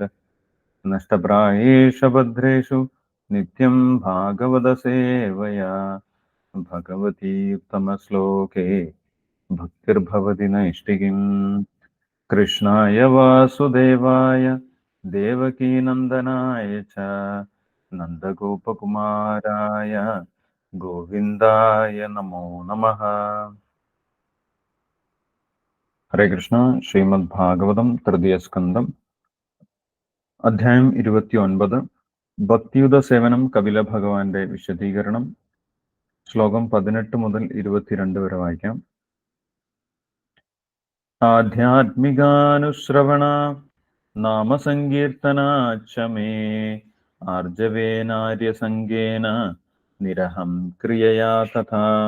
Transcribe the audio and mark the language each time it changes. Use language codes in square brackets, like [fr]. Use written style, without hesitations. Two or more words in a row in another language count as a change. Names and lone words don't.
[sa] नष्टप्रायेषु भद्रेषु नित्यं भागवतसेवया भगवती उत्तमश्लोके भक्तिर्भवति नैष्टिकीम्। कृष्णाय वासुदेवाय देवकीनन्दनाय च नन्दगोपकुमाराय गोविन्दाय नमो नमः। हरे कृष्ण। [ml] ശ്രീമദ്ഭാഗവതം തൃതീയസ്കന്ധം അധ്യായം 29 ഭക്തിയുത സേവനം കപില ഭഗവാന്റെ വിശദീകരണം. ശ്ലോകം 18 മുതൽ 22 വരെ വായിക്കാം. [sa] ആധ്യാത്മികാനുശ്രവണ നാമസങ്കീർത്തനാച്ച മേ ആർജവേനാര്യസംഗേന നിരഹം ക്രിയയാ തഥാ